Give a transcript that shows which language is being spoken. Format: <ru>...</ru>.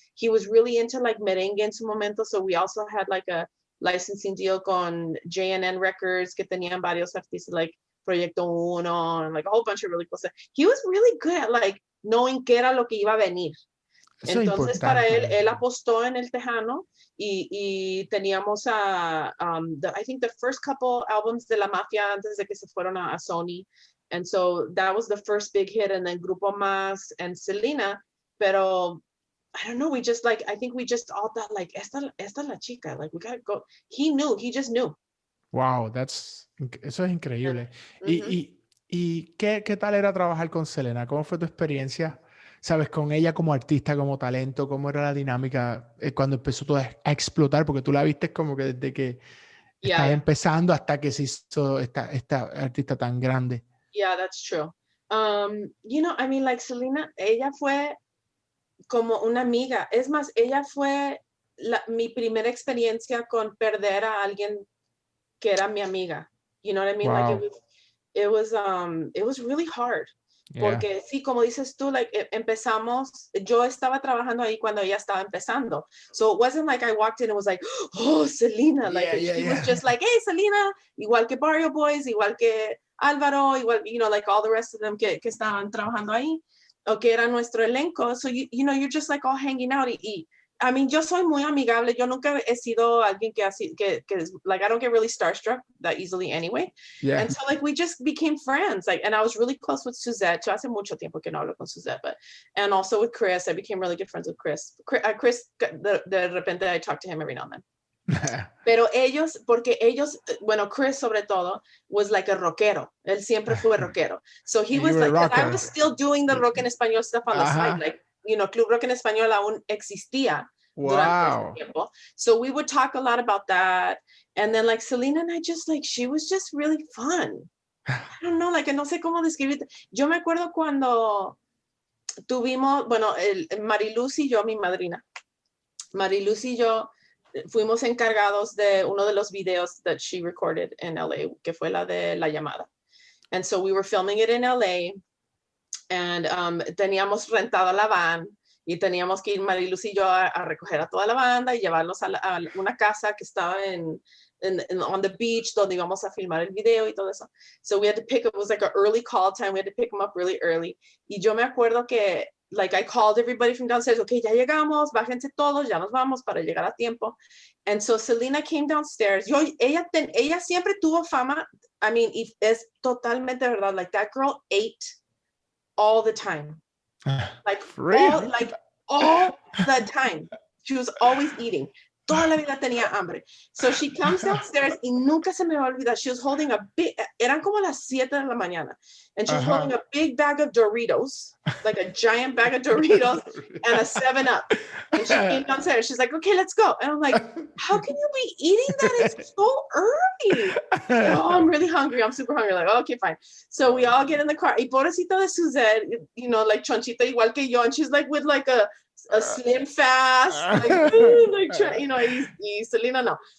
<en>He was really into like merengue</en> <es>en su momento,</es> <en>so we also had like a licensing deal con JNN Records,</en> <es>que tenían varios artistas</es> <en>like Proyecto Uno, and like a whole bunch of really cool stuff. He was really good at like knowing</en> <es>qué era lo que iba a venir. Eso Entonces para él apostó en el Tejano y teníamos</es> <en>I think the first couple albums</en> <es>de La Mafia antes de que se fueron a Sony.</es> <en>And so that was the first big hit, and then Grupo Más and Selena. Pero I don't know, we just like, I think we just all thought like,</en> <es>esta la chica,</es> <en>like we gotta go. He just knew.</en> <es>Wow, eso es increíble. ¿Y qué tal era trabajar con Selena? ¿Cómo fue tu experiencia? ¿Sabes? Con ella como artista, como talento, ¿cómo era la dinámica cuando empezó todo a explotar? Porque tú la viste como que desde que estaba empezando hasta que se hizo esta artista tan grande.</es> <en>Yeah, that's true. You know, I mean, like Selena,</en> <es>ella fue como una amiga. Es más, ella fue mi primera experiencia con perder a alguien que era mi amiga.</es> <en>You know what I mean? Wow. Like it was really hard.</en> <es>Porque sí, como dices tú, like empezamos, yo estaba trabajando ahí cuando ella estaba empezando.</es> <en>So it wasn't like I walked in and was like, oh, Selena. Like she was just like, hey, Selena.</en> <es>Igual que Barrio Boys, igual que Alvaro, igual,</es> <en>you know, like all the rest of them</en> <es>que estaban trabajando ahí, o que era nuestro elenco.</es> <en>So, you know, you're just like all hanging out. I mean,</en> <es>yo soy muy amigable.</es> <en>Yo nunca he sido alguien que like, I don't get really starstruck that easily anyway. Yeah. And so, like, we just became friends. Like, and I was really close with Suzette.</en> <es>Yo hace mucho tiempo que no hablo con Suzette,</es> <en>and also with Chris. I became really good friends with Chris. Chris,</en> <es>de repente,</es> <en>I talk to him every now and then.</en> <es>Pero porque ellos, bueno, Chris sobre todo,</es> <en>was like a rockero.</en> <es>Él siempre fue rockero.</es> <en>So he was like, I was still doing the rock en español stuff on the side. Like, you know, Club Rock en Español</en> <es>aún existía durante ese tiempo.</es> <en>So we would talk a lot about that. And then like Selena and I just like, she was just really fun. I don't know, like,</en> <es>no sé cómo describir. Yo me acuerdo cuando tuvimos, bueno, Mariluz y yo, mi madrina, Mariluz y yo fuimos encargados de uno de los videos</es> <en>that she recorded in LA,</en> <es>que fue la de La Llamada.</es> <en>And so we were filming it in LA,</en> <es>and teníamos rentada la van, y teníamos que ir Mariluz y yo a recoger a toda la banda y llevarlos a una casa que estaba</es> <en>on the beach,</en> <es>donde íbamos a filmar el video y todo eso.</es> <en>So we had to it was like an early call time, we had to pick them up really early.</en> <es>Y yo me acuerdo que like</es> <en>I called everybody from downstairs, okay,</en> <es>ya llegamos, bájense todos, ya nos vamos para llegar a tiempo.</es> <en>And so Selena came downstairs.</en> <es>Ella siempre tuvo fama.</es> <en>I mean,</en> <es>es totalmente verdad.</es> <en>Like that girl ate all the time. Like really? all the time. She was always eating.</en> <es>toda la vida tenía hambre.</es> <en>So she comes downstairs</en> <es>y nunca se me va a olvidar.</es> <en>She was holding a big,</en> <es>eran como las 7 de la mañana.</es> <en>And she was holding a big bag of Doritos, like a giant bag of Doritos and a 7-Up. And she came downstairs. She's like, okay, let's go. And I'm like, how can you be eating that? It's so early. Oh, I'm really hungry. I'm super hungry. Like, okay, fine. So we all get in the car.</en> <es>Y pobrecita de Suzette,</es> <en>you know, like</en> <es>chonchita igual que yo.</es> <en>And she's like with like a slim fast, like, you know,</en> <es>y Selena no.</es>